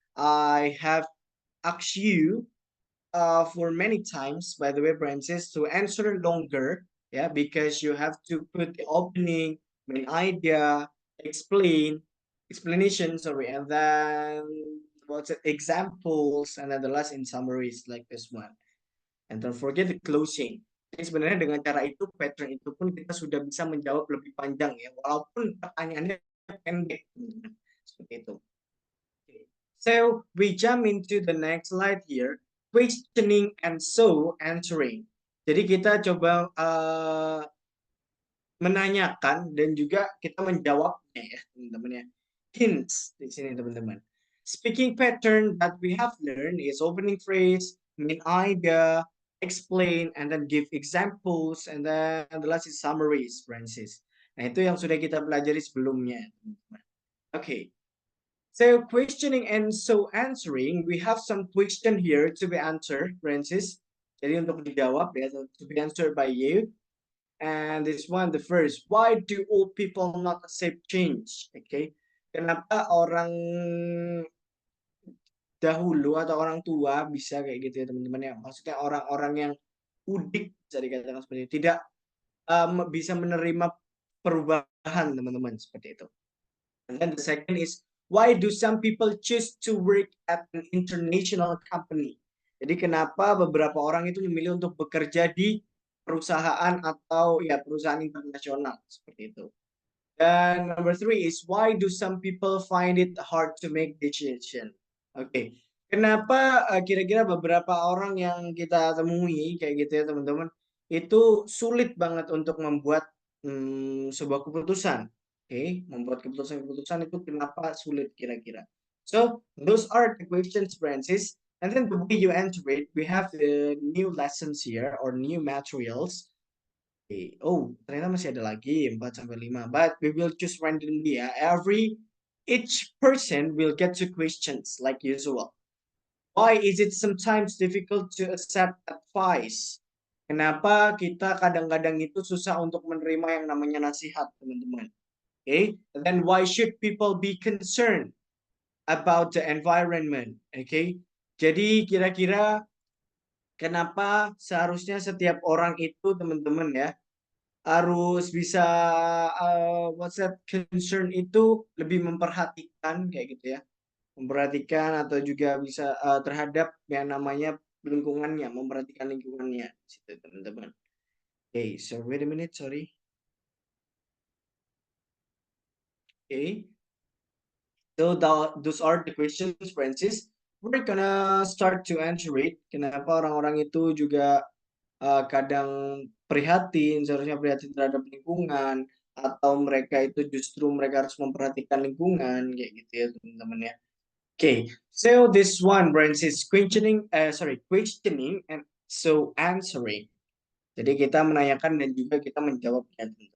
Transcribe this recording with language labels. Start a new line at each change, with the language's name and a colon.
English: I have asked you for many times, by the way, Francis, to answer longer, yeah, because you have to put the opening, main idea, explanation, sorry, and then what's it, examples, and then the last in summaries like this one. And don't forget the closing.
Indonesian: Jadi sebenarnya dengan cara itu, pattern itu pun kita sudah bisa menjawab lebih panjang ya, walaupun pertanyaannya pendek. Seperti itu. Okay.
English: So we jump into the next slide here, questioning and so answering.
Indonesian: Jadi kita coba menanyakan dan juga kita menjawabnya ya, teman-teman ya. Hints di sini, teman-teman.
English: Speaking pattern that we have learned is opening phrase, main idea, explain, and then give examples, and then the last is summaries, Francis.
Indonesian: Nah, itu yang sudah kita pelajari sebelumnya, teman-teman.
English: Okay. So questioning and so answering, we have some question here to be answered, Francis.
Indonesian: Jadi untuk dijawab ya,
English: to be answered by you. And this one, the first, why do old people not accept change?
Indonesian: Okay, kenapa orang dahulu atau orang tua bisa kayak gitu ya teman-teman ya? Maksudnya orang-orang yang udik bisa dikatakan seperti itu, tidak bisa menerima perubahan teman-teman seperti itu.
English: And then the second is, why do some people choose to work at an international company?
Indonesian: Jadi kenapa beberapa orang itu memilih untuk bekerja di perusahaan atau ya perusahaan internasional seperti itu.
English: Dan number three is, why do some people find it hard to make decision?
Indonesian: Oke, kenapa kira-kira beberapa orang yang kita temui kayak gitu ya teman-teman, itu sulit banget untuk membuat sebuah keputusan. Oke, membuat keputusan-keputusan itu kenapa sulit kira-kira?
English: So, those are the questions, Francis. And then the way you answer it, we have the new lessons here or new materials. Okay.
Indonesian: Oh, ternyata masih ada lagi 4 sampai 5.
English: But we will choose randomly ya. Each person will get 2 questions like usual. Why is it sometimes difficult to accept advice?
Indonesian: Kenapa kita kadang-kadang itu susah untuk menerima yang namanya nasihat, teman-teman? Okay.
English: And then why should people be concerned about the environment? Okay.
Indonesian: Jadi kira-kira kenapa seharusnya setiap orang itu, teman-teman ya, harus bisa
English: what's that concern
Indonesian: itu lebih memperhatikan kayak gitu ya, memperhatikan atau juga bisa terhadap yang namanya lingkungannya, memperhatikan lingkungannya situ teman-teman.
English: Okay, so wait a minute, sorry. Okay, so those are the questions, Francis. We're gonna start to answer it.
Indonesian: Kenapa orang-orang itu juga kadang prihatin, seharusnya prihatin terhadap lingkungan, atau mereka itu justru mereka harus memperhatikan lingkungan, kayak gitu ya teman-teman ya.
English: Okay, so this one branch is questioning and so answering.
Indonesian: Jadi kita menanyakan dan juga kita menjawabnya.